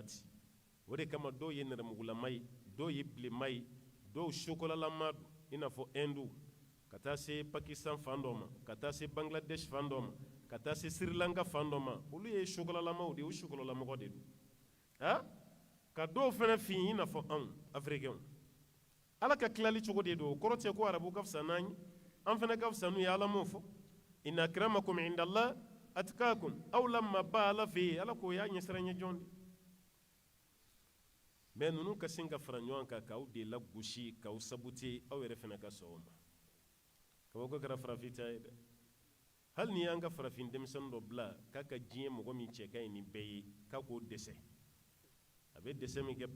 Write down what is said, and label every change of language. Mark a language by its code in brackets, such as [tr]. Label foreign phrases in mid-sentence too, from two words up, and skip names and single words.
[bm] ten o de kama dɔw ye nɛrɛmugulama ye dɔw ye bilenma ye dɔw sokolalama don i n'a fɔ Hindu ka taa se Pakistan fan dɔ ma ka taa se Bangladesh fan dɔ ma ka taa se Sri Lanka fan dɔ ma olu ye sokolalamaw de ye o sokolalamɔgɔ de don ka dɔw fɛnɛ fin i n'a fɔ anw Africains ala ka tilali cogo de don o kɔrɔ tɛ ko arabu ka fisa n'an ye an fɛnɛ ka fisa n'u ye ala m'o fɔ [ar] إن أكرمكم عند الله أتقاكم [bm] aw lamma ba ala fɛ yen ala k'o y'a ɲɛsiranɲɛ jɔn de mais ninnu ka sin ka fara ɲɔgɔn kan k'aw de lagosi k'aw sabute aw yɛrɛ fɛnɛ ka sɔn o ma kabako kɛra farafin ta ye dɛ hali ni y'an ka farafin denmisɛnnin dɔ bila k'a ka diɲɛ mɔgɔ min cɛ ka ɲi ni bɛɛ ye k'a k'o dɛsɛ a bɛ dɛsɛ min kɛ